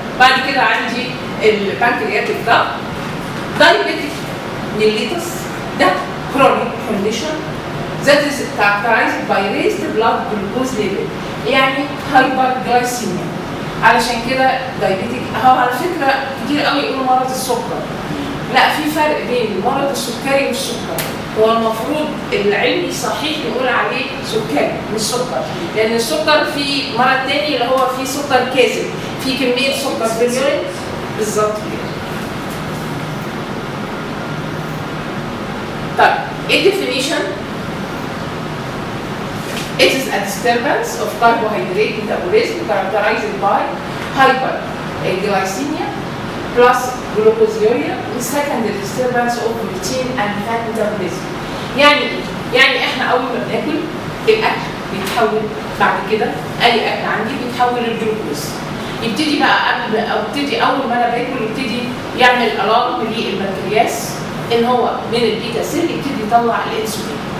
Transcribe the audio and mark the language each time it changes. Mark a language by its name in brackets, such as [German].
[Arabic] بعد كده عندي البنكرياتيك ده دايبيتيك ميليتس. [English] ده chronic condition that is characterized by raised blood glucose level، يعني hyperglycemia. [Arabic] علشان كده دايبيتيك. اهو على فكره كتير قوي يقولوا مرض السكر. لا، في فرق بين مرض السكري والسكر. هو المفروض العلمي صحيح نقول عليه سكري مش سكر، لان السكر في مرض تاني اللي هو فيه سكر كاذب، في كميه سكر في اليورين بالظبط كده. طيب ايه الديفينيشن؟ [English] It is a disturbance of carbohydrate metabolism characterized by hyperglycemia plus glucosuria with secondary disturbance of protein and fat metabolism. [Arabic] يعني احنا اول ما بناكل الاكل بيتحول بعد كده، اي اكل عندي بيتحول للجلوكوز. يبتدي بقى اول ما انا باكل يبتدي يعمل الارم للبنكرياس ان هو من البيتا سيل يبتدي يطلع الانسولين.